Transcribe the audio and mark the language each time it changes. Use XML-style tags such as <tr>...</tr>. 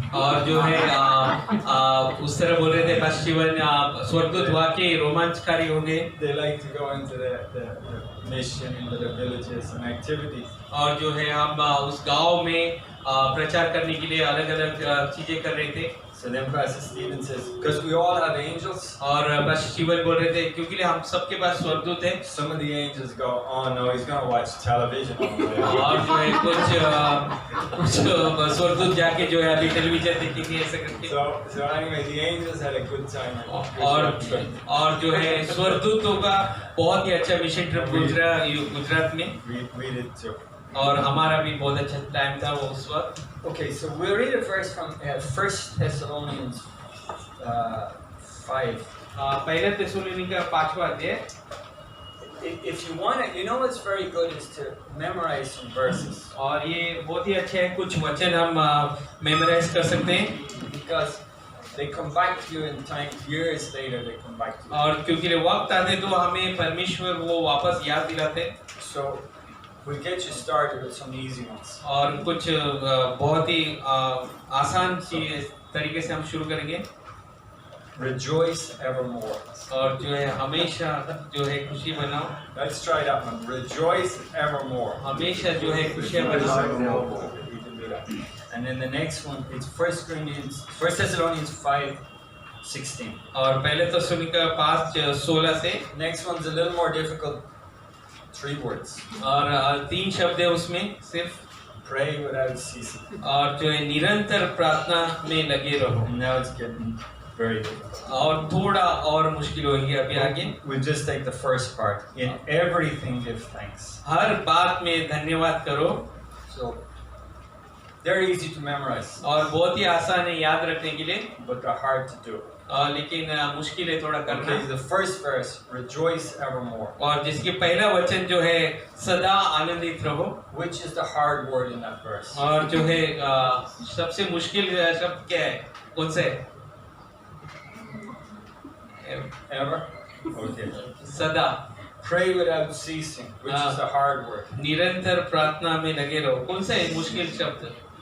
<hi>और जो है उस तरह बोल रहे थे पास्टर स्टीवन स्वर्गदूत वाकई रोमांचकारी होंगे</hi> <en>They like to go into the mission, into the villages and activities.</en> <hi>और जो है हम उस गांव में प्रचार करने के लिए अलग अलग चीजें कर रहे थे</hi> <en>So then Pastor Stevens says, because we all have angels,</en> <hi>और पास्टर स्टीवन बोल रहे थे क्योंकि हम सबके पास स्वर्गदूत है</hi> <en>some of the angels go, oh no, he's going to watch television all the way.</en> <hi>और जो है कुछ स्वर्गदूत जाके जो है अभी टेलीविजन देखेंगे ऐसा करके</hi> <en>So anyway, the angels had a good time.</en> <hi>और जो है स्वर्गदूतों का बहुत ही अच्छा मिशन ट्रिप गुजरात में</hi> <en>We did too.</en> <hi>और हमारा भी बहुत अच्छा टाइम था वो उस वक्त</hi> <en>Okay, so we'll read a verse from 1 Thessalonians 5.</en> <hi>पहले थिस्सलुनीके का 5वां अध्याय</hi> <en>If you want to, you know what's very good is to memorize some verses.</en> <hi>और ये बहुत ही अच्छे हैं कुछ वचन हम मेमोराइज कर सकते हैं</hi> <en>Because they come back to you in time, years later they come back to you.</en> <hi>और क्योंकि वक्त आते तो हमें परमेश्वर वो वापस याद दिलाते हैं</hi> <en>So we'll get you started with some easy ones.</en> <hi>और कुछ बहुत ही आसान तरीके से हम शुरू करेंगे</hi> <en>Rejoice evermore.</en> <hi>और जो है हमेशा जो है खुशी मनाओ</hi> <en>Let's try that one. Rejoice evermore.</en> <hi>हमेशा जो है खुशियाँ मनाओ</hi> <en>We can do that. And then the next one, it's 1 Thessalonians 5:16.</en> <hi>और पहले थिस्सलुनीके 5:16 से</hi> <en>Next one's a little more difficult. 3 words.</en> <hi>और 3 शब्द है उसमें सिर्फ</hi> <en>Pray without ceasing.</en> <hi>और जो है निरंतर प्रार्थना में लगे रहो</hi> <en>And now it's getting very difficult.</en> <hi>और थोड़ा और मुश्किल होगी अभी आगे</hi> <en>We'll just take the first part. In everything give thanks.</en> <hi>हर बात में धन्यवाद करो</hi> <en>So they're easy to memorize,</en> <hi>और बहुत ही आसान है याद रखने के लिए</hi> <en>but they're hard to do.</en> <hi>लेकिन मुश्किल है थोड़ा</hi> <en>Okay,</en> <hi>करना।</hi> <en>the first verse, rejoice evermore.</en> <hi>और जिसके पहला वचन जो है सदा आनंदित रहो,</hi> <en>Which is the hard word in that verse?</en> <hi>और जो है सबसे मुश्किल शब्द क्या है, कौन सा है?</hi> <en>Ever? Okay.</en> <hi>सदा,</hi> <en>Pray without ceasing, which is the hard word.</en> <hi>निरंतर प्रार्थना में लगे रहो, कौन सा है मुश्किल शब्द?</hi>